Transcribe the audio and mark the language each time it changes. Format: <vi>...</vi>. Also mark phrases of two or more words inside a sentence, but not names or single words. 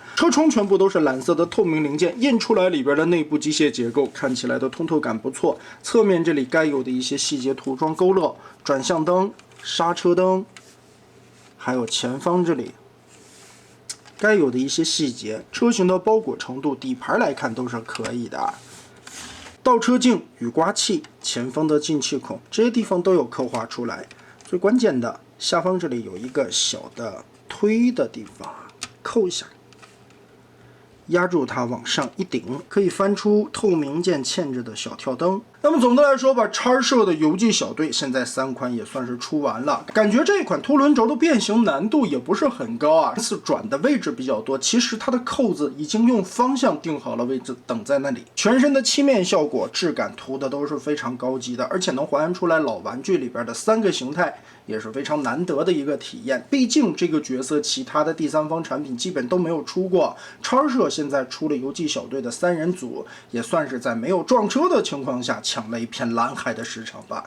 <zh>車窗全部都是藍色的透明零件，印出來裡邊的內部機械結構看起來的通透感不錯。側面這裡該有的一些細節塗裝勾勒，轉向燈、剎車燈，還有前方這裡該有的一些細節，車型的包裹程度、底盤来看都是可以的。倒车鏡、雨刮器、前方的进气孔，这些地方都有刻畫出来。最關鍵的，下方這裡有一個小的推的地方，扣一下。壓住它往上一頂，可以翻出透明件嵌着的小跳燈。那麼总的来說吧，叉社的游记小队现在3款也算是出完了，感觉这款凸轮轴的变形难度也不是很高啊，这次转的位置比较多。其實它的扣子已經用方向定好了位置，等在那裡。全身的漆面效果、質感塗的都是非常高級的，而且能還原出來老玩具裡邊的3個形態，也是非常難得的一個體驗。畢竟這個角色其他的第三方產品基本都沒有出過，叉社現在出了游記小隊的3人組，也算是在沒有撞車的情況下搶了一片藍海的市場吧。</zh>